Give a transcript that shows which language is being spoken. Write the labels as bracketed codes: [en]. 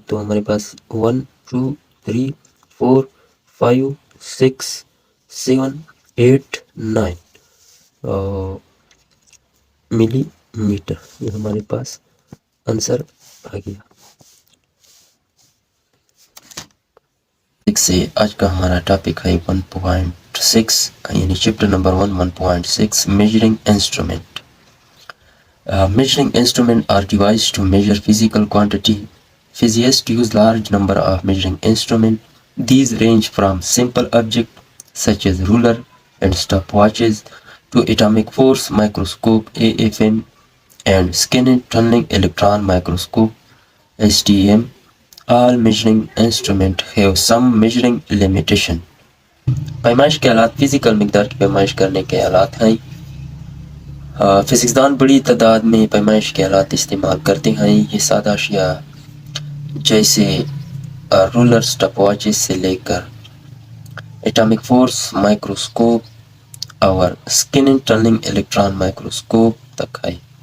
[ur] تو ہمارے پاس 1 2 3 4 5 6 7 8 9 ملی میٹر. یہ ہمارے پاس آنسر آ گیا. سے آج کا ہمارا ٹاپک ہے 1.6 یعنی chapter number 1.6 measuring instrument. [en] Measuring instruments are devices to measure physical quantity. Physicists use large number of measuring instruments. These range from simple objects such as ruler and stopwatches to atomic force microscope (AFM) and skin tunneling electron microscope (STM). All measuring instruments have some measuring limitation. [ur] پیمائش کے آلات physical مقدار کی پیمائش کرنے کے آلات ہیں. فزکسدان بڑی تعداد میں پیمائش کے آلات استعمال کرتے ہیں. یہ سادہ اشیاء جیسے رولر سٹاپ واچز سے لے کر ایٹامک فورس مائکروسکوپ اور اسکن ٹنلنگ الیکٹران مائکروسکوپ تک ہے.